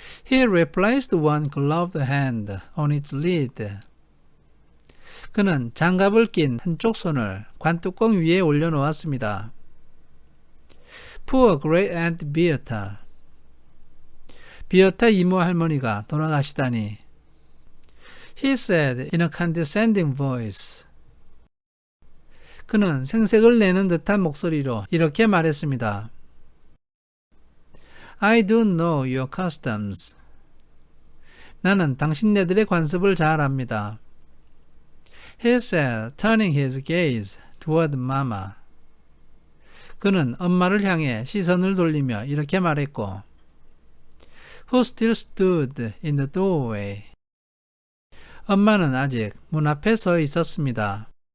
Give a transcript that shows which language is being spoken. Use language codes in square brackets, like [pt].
[en] He replaced one gloved hand on its lid. [ko] 그는 장갑을 낀 한쪽 손을 관뚜껑 위에 올려놓았습니다. [en] Poor great aunt Beata. [ko] 비어타 이모 할머니가 돌아가시다니. [en] He said in a condescending voice. [ko] 그는 생색을 내는 듯한 목소리로 이렇게 말했습니다. [en] I do know your customs. [ko] 나는 당신네들의 관습을 잘 압니다. [en] He said, turning his gaze toward Mama. [ko] 그는 엄마를 향해 시선을 돌리며 이렇게 말했고, [en] Who still stood in the doorway. [ko] 엄마는 아직 문 앞에 서 있었습니다.